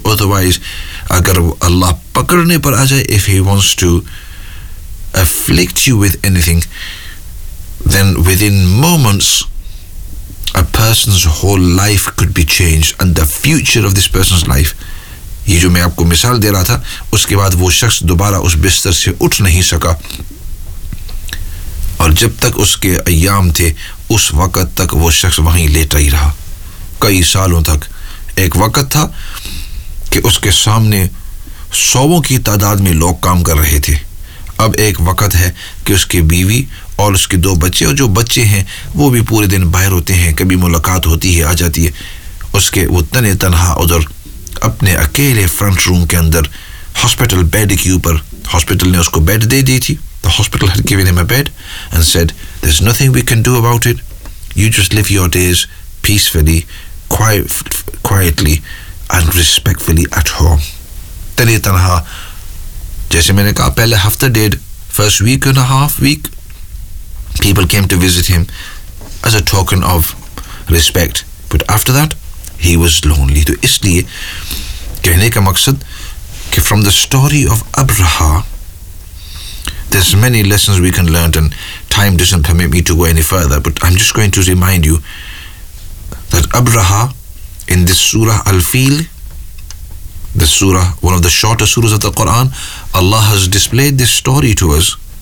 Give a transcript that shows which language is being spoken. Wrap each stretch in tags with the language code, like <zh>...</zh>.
<en>Otherwise,</en> <hi>agar Allah pakarne par aa jaye,</hi> <en>if He wants to afflict you with anything, then within moments, a person's whole life could be changed, and the future of this person's life.</en> <hi>ये जो मैं आपको मिसाल दे रहा था, उसके बाद वो शख्स दोबारा उस बिस्तर से उठ नहीं सका, और जब तक उसके अय्याम थे, उस वक्त तक वो शख्स वहीं लेटा ही रहा, कई सालों तक. एक वक्त था कि उसके सामने सौवों की तादाद में लोग काम कर रहे थे. अब एक वक्त है कि उसकी बीवी और उसके दो बच्चे, और जो बच्चे हैं वो भी पूरे दिन बाहर होते हैं, कभी मुलाकात होती है आ जाती है. उसके वो तने तनहा उधर अपने अकेले फ्रंट रूम के अंदर हॉस्पिटल बेड के ऊपर, हॉस्पिटल ने उसको बेड दे दी थी,</hi> <en>The hospital had given him a bed and said there is nothing we can do about it, you just live your days peacefully quietly and respectfully at home.</en> <hi>तने तनहा, जैसे मैंने कहा पहले हफ्ते डेढ़,</hi> <en>First week and a half week, people came to visit him as a token of respect, but after that he was lonely.</en> <hi>To isliye kehne ka maqsad ki</hi> <en>from the story of Abraha there's many lessons we can learn, and time doesn't permit me to go any further, but I'm just going to remind you that Abraha in this surah Al-Fil, the surah, one of the shorter surahs of the Quran, Allah has displayed this story to us.</en>